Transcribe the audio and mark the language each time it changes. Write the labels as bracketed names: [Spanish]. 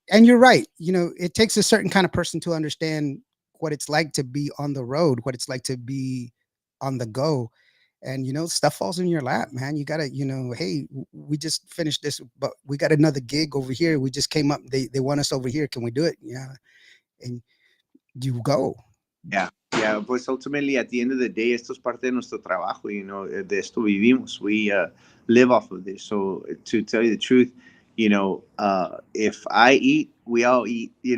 [English] and you're right, it takes a certain kind of person to understand what it's like to be on the road, what it's like to be on the go, and stuff falls in your lap, man. You gotta, hey, we just finished this, but we got another gig over here, we just came up, they want us over here, can we do it? Yeah, and you go. Yeah, yeah. [Spanish] Pues [English] ultimately, at the end of the day, [Spanish] esto es parte de nuestro trabajo. De esto vivimos. [English] We live off of this. So to tell you the truth, if I eat, we all eat.